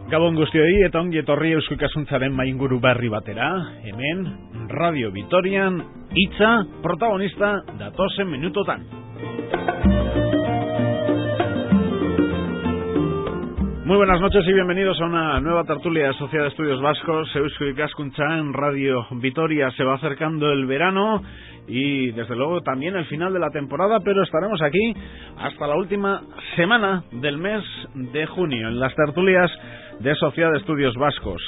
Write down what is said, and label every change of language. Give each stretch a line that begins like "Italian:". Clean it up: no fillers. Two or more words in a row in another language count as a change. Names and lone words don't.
Basque: on guztioi eta ongi etorri Eusko Ikaskuntzaren mainguru berri batera. Hemen, Radio Vitorian, hitza protagonista datozen minutotan.
Spanish: Muy buenas noches y bienvenidos a una nueva tertulia de Sociedad de Estudios Vascos. Eusko Ikaskuntza en Radio Vitoria. Se va acercando el verano y desde luego también el final de la temporada, pero estaremos aquí hasta la última semana del mes de junio en las tertulias de Sociedad de Estudios Vascos.